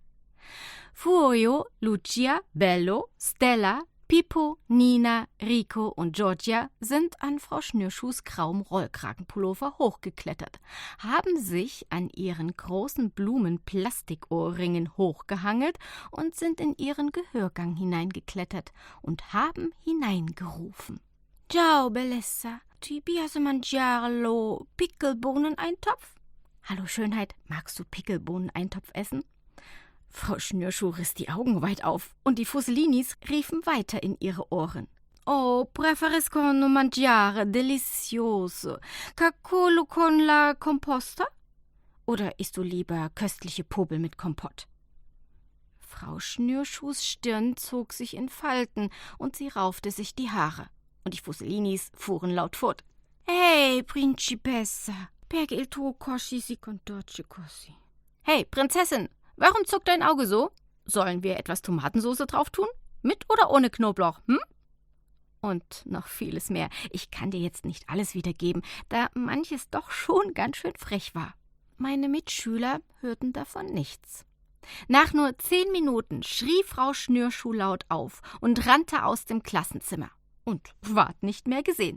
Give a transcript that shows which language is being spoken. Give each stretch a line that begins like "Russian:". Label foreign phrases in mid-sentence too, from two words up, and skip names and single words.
German: Furio, Lucia, Bello, Stella, Pippo, Nina, Rico und Giorgia sind an Frau Schnürschuhs grauem Rollkragenpullover hochgeklettert, haben sich an ihren großen Blumen-Plastikohrringen hochgehangelt und sind in ihren Gehörgang hineingeklettert und haben hineingerufen.
Italian: Ciao, Bellezza, ti piace mangiarlo Pickelbohneneintopf?
German: Hallo Schönheit, magst du Pickelbohneneintopf essen? Frau Schnürschuh riss die Augen weit auf und die Fusselinis riefen weiter in ihre Ohren.
Italian: Oh, preferisco mangiare delicioso cacolo con la composta?
German: Oder isst du lieber köstliche Popel mit Kompott? Frau Schnürschuhs Stirn zog sich in Falten und sie raufte sich die Haare. Und die Fusselinis fuhren laut fort.
Italian: Hey, Principessa, perché il tuo cosci si contorce così?
German: Hey, Prinzessin! Warum zuckt dein Auge so? Sollen wir etwas Tomatensauce drauf tun? Mit oder ohne Knoblauch, Und noch vieles mehr. Ich kann dir jetzt nicht alles wiedergeben, da manches doch schon ganz schön frech war. Meine Mitschüler hörten davon nichts. Nach nur 10 Minuten schrie Frau Schnürschuh laut auf und rannte aus dem Klassenzimmer und ward nicht mehr gesehen.